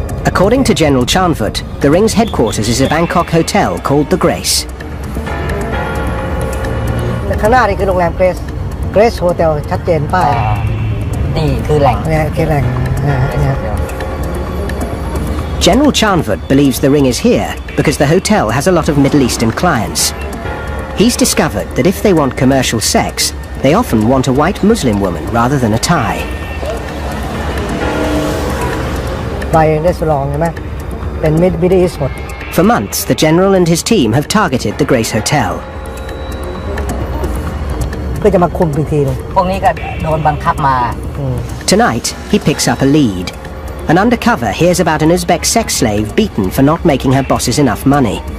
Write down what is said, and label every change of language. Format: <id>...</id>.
<en>According to General Chanvut, the ring's headquarters is a Bangkok hotel called The Grace.</en> <th>แต่ข้างหน้านี่คือโรงแรมเกรสโฮเทลชัดเจนป้าย นี่คือแหล่ง เนี่ยคือแหล่งเนี่ย</th> <en>General Chanvut believes the ring is here because the hotel has a lot of Middle Eastern clients. He's discovered that if they want commercial sex, they often want a white Muslim woman rather than a Thai.</en> <th>ไปเรสตอรองใช่ไหมเป็นมิดเดิลอีสต์หมด</th> <en>For months, the General and his team have targeted the Grace Hotel.</en> <th>เพื่อจะมาคุมอีกทีนึง พวกนี้ก็โดนบังคับมา</th> <en>Tonight, he picks up a lead. An undercover hears about an Uzbek sex slave beaten for not making her bosses enough money.</en>